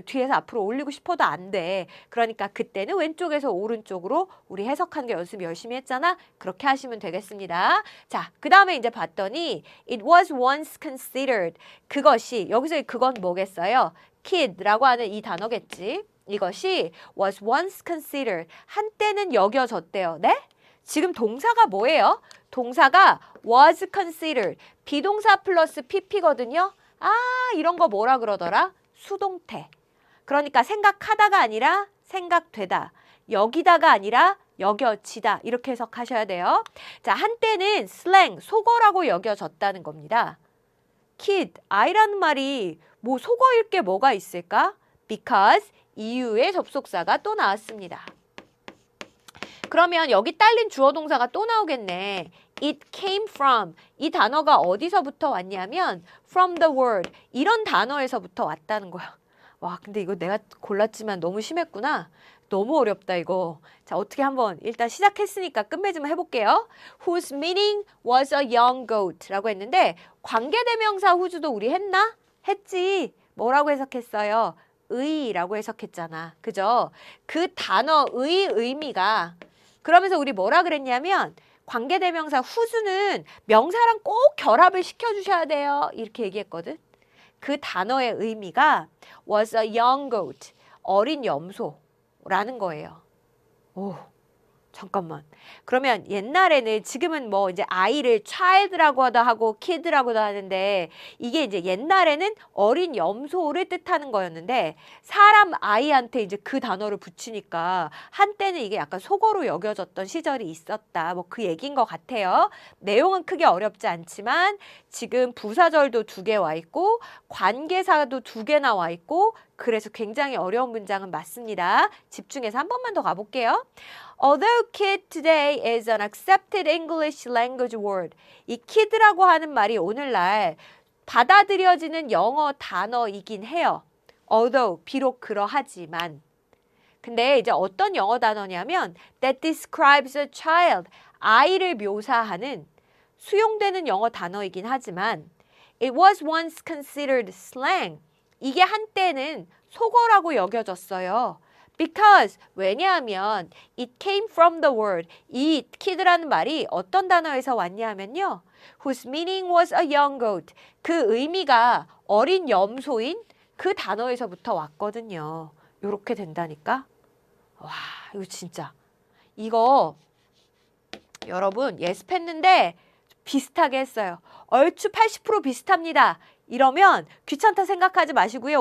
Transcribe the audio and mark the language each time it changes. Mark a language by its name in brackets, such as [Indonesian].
[Korean] 뒤에서 앞으로 올리고 싶어도 안 돼. 그러니까 그때는 왼쪽에서 오른쪽으로 우리 해석하는 게 연습 열심히 했잖아. 그렇게 하시면 되겠습니다. 자, 그 다음에 이제 봤더니 [English] it was once considered. [Korean] 그것이, 여기서 그건 뭐겠어요? kid라고 하는 이 단어겠지. [English] 이것이 was once considered. [Korean] 한때는 여겨졌대요. 네? 지금 동사가 뭐예요? [English] 동사가 was considered. [Korean] 비동사 플러스 pp거든요. 이런 거 뭐라 그러더라? 수동태. 그러니까 생각하다가 아니라 생각되다. 여기다가 아니라 여겨지다. 이렇게 해석하셔야 돼요. 자, 한때는 슬랭, 속어라고 여겨졌다는 겁니다. kid, 아이라는 말이 뭐 속어일 게 뭐가 있을까? because, 이유의 접속사가 또 나왔습니다. 그러면 여기 딸린 주어 동사가 또 나오겠네. [English] It came from. [Korean] 이 단어가 어디서부터 왔냐면 [English] from the word. [Korean] 이런 단어에서부터 왔다는 거야. 와, 근데 이거 내가 골랐지만 너무 심했구나. 너무 어렵다 이거. 자, 어떻게 한번 일단 시작했으니까 끝맺음 해볼게요. [English] Whose meaning was a young goat [Korean] 라고 했는데 관계대명사 whose도 우리 했나? 했지. 뭐라고 해석했어요? 의라고 해석했잖아. 그죠? 그 단어의 의미가 그러면서 우리 뭐라 그랬냐면 관계대명사 whose는 명사랑 꼭 결합을 시켜주셔야 돼요. 이렇게 얘기했거든. 그 단어의 의미가 [English] was a young goat, [Korean] 어린 염소라는 거예요. 오, 잠깐만. 그러면 옛날에는 지금은 뭐 이제 아이를 child라고도 하고 kid라고도 하는데 이게 이제 옛날에는 어린 염소를 뜻하는 거였는데 사람 아이한테 이제 그 단어를 붙이니까 한때는 이게 약간 속어로 여겨졌던 시절이 있었다. 뭐 그 얘기인 것 같아요. 내용은 크게 어렵지 않지만 지금 부사절도 2개 와 있고 관계사도 2개나 와 있고 그래서 굉장히 어려운 문장은 맞습니다. 집중해서 한 번만 더 가볼게요. [English] Although kid today is an accepted English language word. [Korean] 이 kid라고 하는 말이 오늘날 받아들여지는 영어 단어이긴 해요. Although, 비록 그러하지만. 근데 이제 어떤 영어 단어냐면 [English] that describes a child. [Korean] 아이를 묘사하는 수용되는 영어 단어이긴 하지만 [English] it was once considered slang. [Korean] 이게 한때는 속어라고 여겨졌어요. Because 왜냐하면 [English] it came from the word [Korean] 이 kid라는 말이 어떤 단어에서 왔냐 하면요. [English] whose meaning was a young goat. [Korean] 그 의미가 어린 염소인 그 단어에서부터 왔거든요. 요렇게 된다니까. 와 이거 진짜 이거 여러분 예습했는데 비슷하게 했어요. 얼추 80% 비슷합니다. 이러면 귀찮다 생각하지 마시고요.